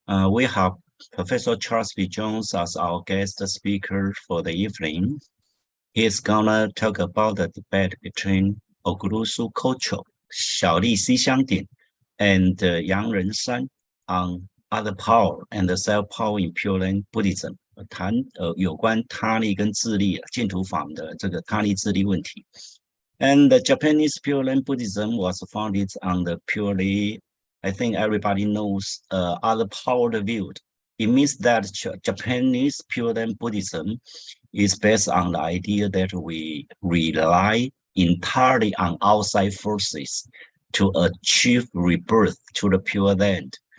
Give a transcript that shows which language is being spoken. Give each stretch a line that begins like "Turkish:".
English: We have Professor Charles B. Jones as our guest speaker for the evening. He's gonna talk about the debate between OgurusuKōchō, Xiaoli Xixiangding, and Yang Rensan on other power and self-power in Pure Land Buddhism.
Chinese: 谈有关他力跟自力净土法的这个他力自力问题。
English: And the Japanese Pure Land Buddhism was founded on the purely, I think everybody knows, other powered view. It means that Japanese Pure Land Buddhism is based on the idea that we rely entirely on outside forces to achieve rebirth to the Pure Land.